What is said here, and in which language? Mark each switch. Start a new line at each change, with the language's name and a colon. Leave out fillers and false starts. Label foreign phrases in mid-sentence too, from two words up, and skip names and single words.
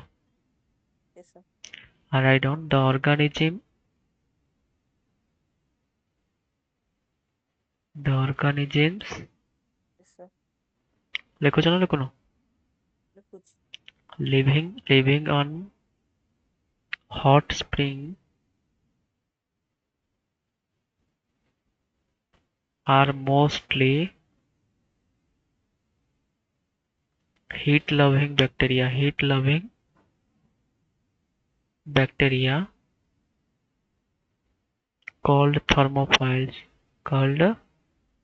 English: yes sir I write down the organisms yes sir
Odia: ଲେଖୁଛ ନା ଲେଖୁନ? ଲେଖୁଛି
English: living on hot spring are mostly heat-loving bacteria called thermophiles.